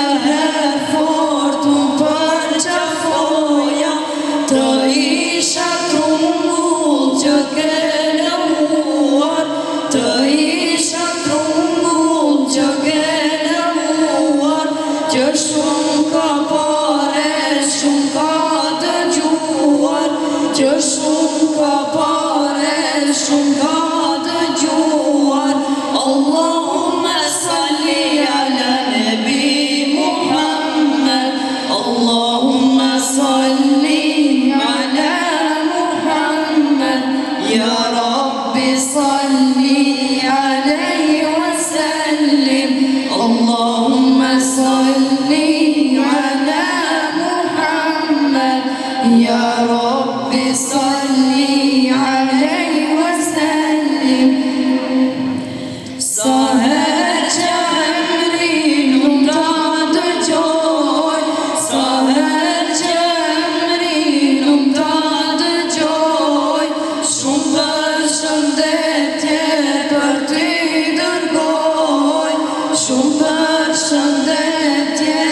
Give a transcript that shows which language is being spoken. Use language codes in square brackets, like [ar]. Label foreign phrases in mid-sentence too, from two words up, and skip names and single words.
[sq] herë fort unë përqafoja, të isha trungull që ke lëmuar, të isha trungull që ke lëmuar, që shumë ka pare, shumë ka dëgjuar, që shumë ka pare, shumë ka dëgjuar. [ar] اللهم صل على نبي محمد، اللهم صل على محمد، يا رب صل عليه وسلم. اللهم صل على محمد، يا رب صل عليه وسلم. [sq] Sa herë që emrin unë ta dëgjoj, sa herë që emrin unë ta dëgjoj, shumë përshëndetje për ty dërgoj, shumë përshëndetje